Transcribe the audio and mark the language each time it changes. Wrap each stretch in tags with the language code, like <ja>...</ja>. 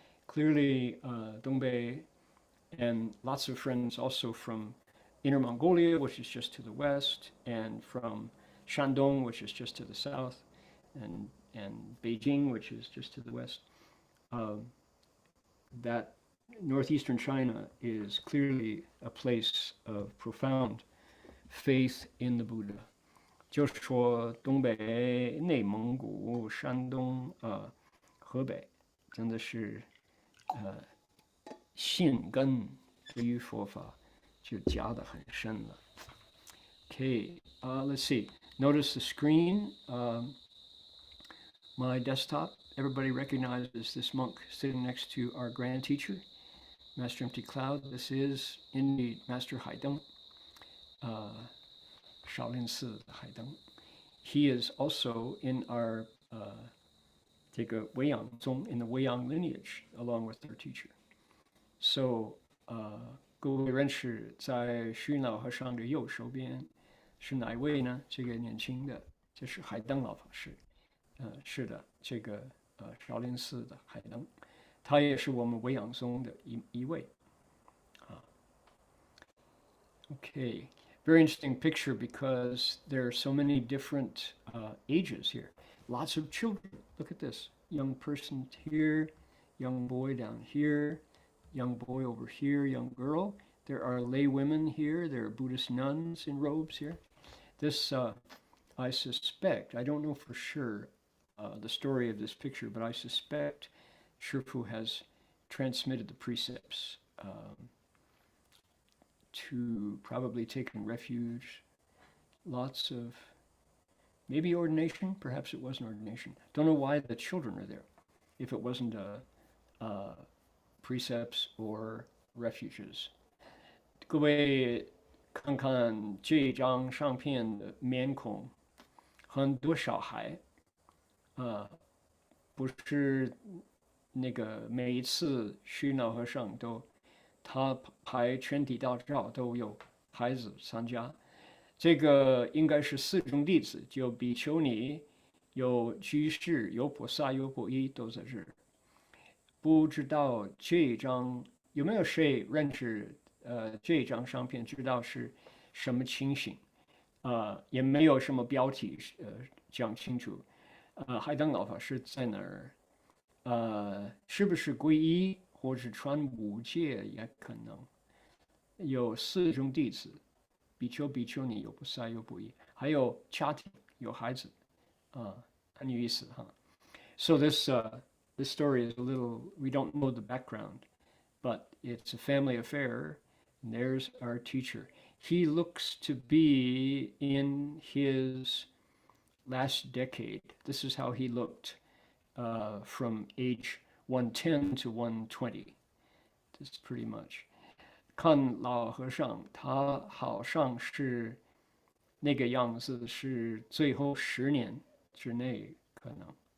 <en>Clearly, Dongbei, and lots of friends also from Inner Mongolia, which is just to the west, and from Shandong, which is just to the south, and Beijing, which is just to the west. That northeastern China is clearly a place of profound faith in the Buddha</en> <zh>就是说东北、内蒙古、山东河北，真的是信根对于佛法就加得很深了。</zh> <en>Okay, let's see. Notice the screen. My desktop. Everybody recognizes this monk sitting next to our grand teacher, Master Empty Cloud. This is indeed Master Haideng, Shaolin Si Haideng. He is also in our</en> <zh>这个维养宗</zh> <en>in the Weiyang lineage, along with our teacher.</en> <zh>So, 各位认识在虚云老和尚的右手边是哪一位呢？这个年轻的，这是海灯老法师。是的，这个少林寺的海灯，他也是我们维养宗的一位。</zh> <en>Okay, very interesting picture because there are so many different ages here. Lots of children. Look at this. Young person here, young boy down here, young boy over here, young girl. There are lay women here. There are Buddhist nuns in robes here. This, I suspect, I don't know for sure the story of this picture, but I suspect Shifu has transmitted the precepts to probably taking refuge. Lots of, maybe ordination, perhaps it wasn't ordination. Don't know why the children are there, if it wasn't precepts or refuges.</en> <zh>各位看看这张相片的面孔，很多小孩，不是那个每一次虚老和尚都他拍全体大照都有孩子参加，这个应该是四众弟子，就比丘尼、有居士、有菩萨、有皈依都在这儿。不知道这张有没有谁认识？这张相片知道是什么情形？也没有什么标题讲清楚。海灯老法师在哪儿？是不是皈依？或是传五戒也可能。有四众弟子，比丘、比丘尼，有菩萨，有皈依，还有家庭，有孩子，很有意思哈。</zh> <en>So this story is a little, we don't know the background, but it's a family affair. And there's our teacher. He looks to be in his last decade. This is how he looked from age 110 to 120. This is pretty much.</en> <zh>看老和尚，他好像是那个样子，是最后10年之内可能。</zh>